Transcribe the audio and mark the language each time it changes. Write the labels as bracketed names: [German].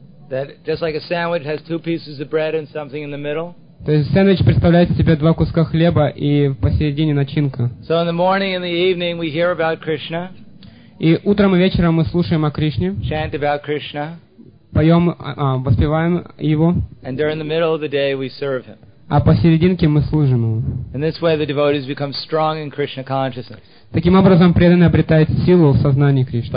[English] That just like a sandwich has two pieces of bread and something in the middle. [Russian] То есть сэндвич представляет из себя два куска хлеба и посередине начинка. [English] So in the morning and the evening we hear about Krishna. [Russian] И утром и вечером мы слушаем о Кришне. [English] Chant about Krishna. [Russian] Поем, воспеваем его. [English] And during the middle of the day we serve him. [Russian] А посерединке мы служим ему. [English] In this way the devotees become strong in Krishna consciousness. [Russian] Таким образом преданный обретает силу в сознании Кришны.